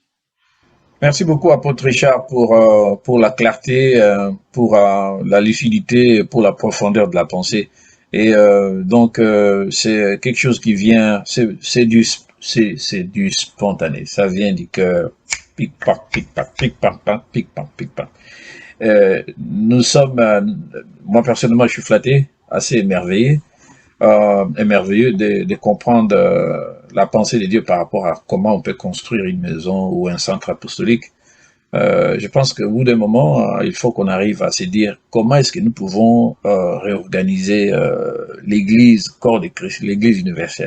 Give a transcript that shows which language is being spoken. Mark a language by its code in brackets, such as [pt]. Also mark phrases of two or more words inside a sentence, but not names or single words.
[fr] Merci beaucoup, apôtre Richard, pour la clarté, pour la lucidité, pour la profondeur de la pensée. Et donc, c'est quelque chose qui vient, c'est du spontané. Ça vient du cœur. Pic-pac, pic-pac, pic-pac, pic-pac, pic-pac. Nous sommes, moi personnellement, je suis flatté, assez émerveillé, émerveilleux de comprendre la pensée de Dieu par rapport à comment on peut construire une maison ou un centre apostolique. Je pense qu'au bout d'un moment, il faut qu'on arrive à se dire comment est-ce que nous pouvons réorganiser l'Église, corps de Christ, l'Église universelle.